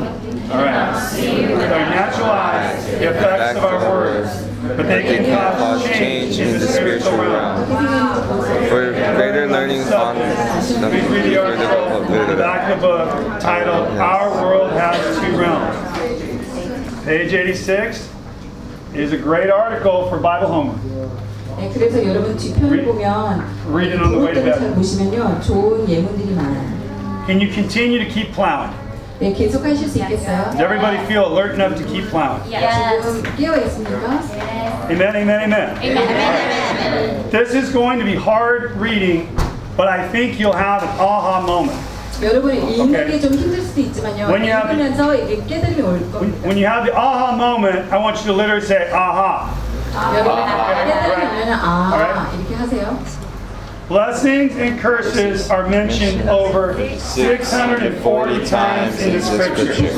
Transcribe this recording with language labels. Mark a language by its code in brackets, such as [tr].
[en] With our natural eyes, the effects of our words, but they can cause change in the spiritual realm. For greater learning on the back of the book titled Our World Has Two Realms. Page 86. Is a great article for Bible Homer. [ko] 네, 그래서 여러분 뒤편을 보면 [en] read it on the way to bed. [ko] 보시면요, 좋은 예문들이 많아요. [en] Can you continue to keep plowing? [ko] 네, 계속하실 수 있겠어요? [en] Does everybody feel alert enough to keep plowing? Yes. Yes. Amen, amen, amen. Amen, amen, amen. This is going to be hard reading, but I think you'll have an aha moment. [ko] 여러분 읽는 게 좀 힘들 수도 있지만요. 읽으면서 이게 깨달음이 올 겁니다. [en] When you have the aha moment, I want you to literally say aha. [ko] 여러분 깨달음이 오면 아 이렇게 하세요. [en] Blessings and curses are mentioned over 640 times in the scripture.